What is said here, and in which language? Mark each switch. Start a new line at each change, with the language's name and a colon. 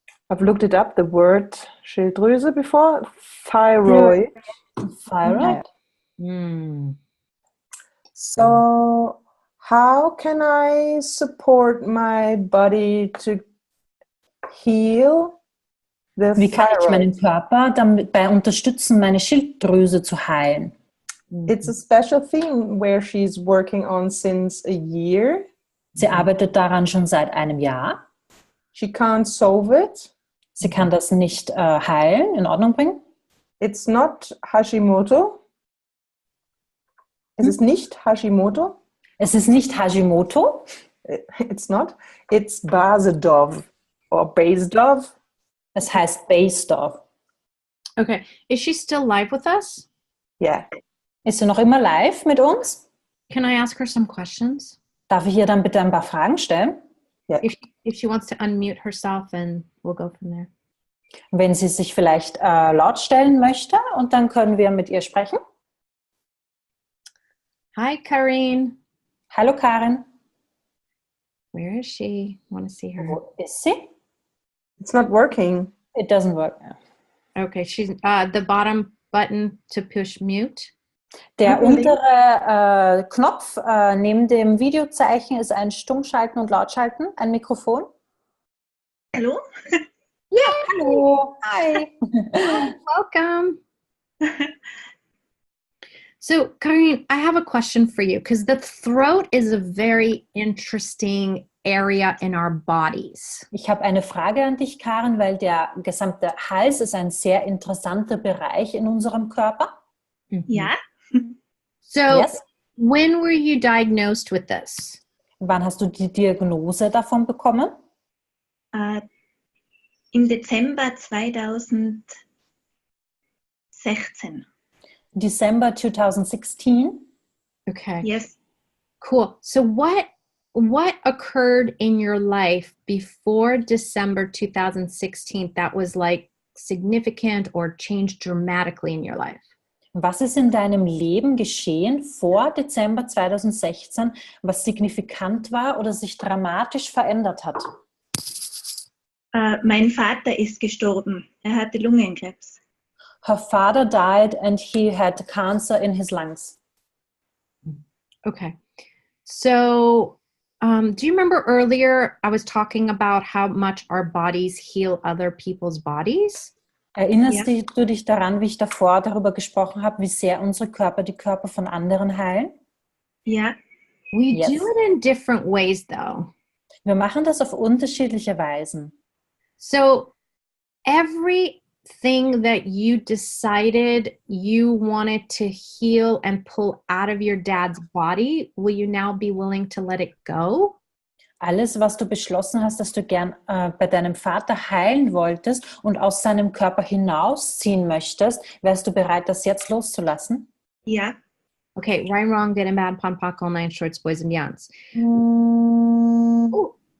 English: I've looked it up, the word Schilddrüse before. Thyroid. Thyroid. So, how can I support my body to heal the
German: Wie kann ich
English: thyroid?
German: meinen Körper dabei unterstützen, meine Schilddrüse zu heilen?
English: It's a special thing where she's working on since a year.
German: Sie arbeitet daran schon seit einem Jahr.
English: She can't solve it.
German: Sie kann das nicht heilen, in Ordnung bringen.
English: It's not Hashimoto.
German: Es ist nicht Hashimoto. Es ist nicht Hashimoto.
English: It's not. It's Basedov or Basedov.
German: Es heißt Basedov.
English: Okay. Is she still live with us? Yeah.
German: Ist sie noch immer live mit uns?
English: Can I ask her some questions?
German: Darf ich ihr dann bitte ein paar Fragen stellen?
English: Yeah. If she wants to unmute herself, and we'll go from there.
German: Wenn sie sich vielleicht laut stellen möchte und dann können wir mit ihr sprechen.
English: Hi, Karine.
German: Hallo Karin.
English: Where is she? I want to see her.
German: Wo ist sie?
English: It's not working. It doesn't work. Okay, she's the bottom button to push mute.
German: Der untere Knopf neben dem Videozeichen ist ein Stummschalten und Lautschalten, ein Mikrofon. Hallo? Ja, hallo. Hi.
English: Welcome. So, Karine, I have a question for you because the throat is a very interesting area in our bodies.
German: Ich habe eine Frage an dich, Karin, weil der gesamte Hals ist ein sehr interessanter Bereich in unserem Körper. Ja.
English: So, Yes. when were you diagnosed with this?
German: Wann hast du die Diagnose davon bekommen? Im Dezember 2016.
English: December 2016. Okay. Yes. Cool. So what occurred in your life before December 2016 that was like significant or changed dramatically in your life?
German: Was ist in deinem Leben geschehen vor Dezember 2016, was signifikant war oder sich dramatisch verändert hat? Mein Vater ist gestorben. Er hatte Lungenkrebs.
English: Her father died and he had cancer in his lungs. Okay. So, do you remember earlier I was talking about how much our bodies heal other people's bodies?
German: Erinnerst du dich daran, wie ich davor darüber gesprochen habe, wie sehr unsere Körper die Körper von anderen heilen? Ja.
English: We Yes. do it in different ways though.
German: Wir machen das auf unterschiedliche Weisen.
English: So, everything that you decided you wanted to heal and pull out of your dad's body, will you now be willing to let it go?
German: Alles, was du beschlossen hast, dass du gern bei deinem Vater heilen wolltest und aus seinem Körper hinausziehen möchtest, wärst du bereit, das jetzt loszulassen? Ja.
English: Okay, right, wrong, good and bad, pon, poc, all nine shorts, boys and beyonds. Ooh.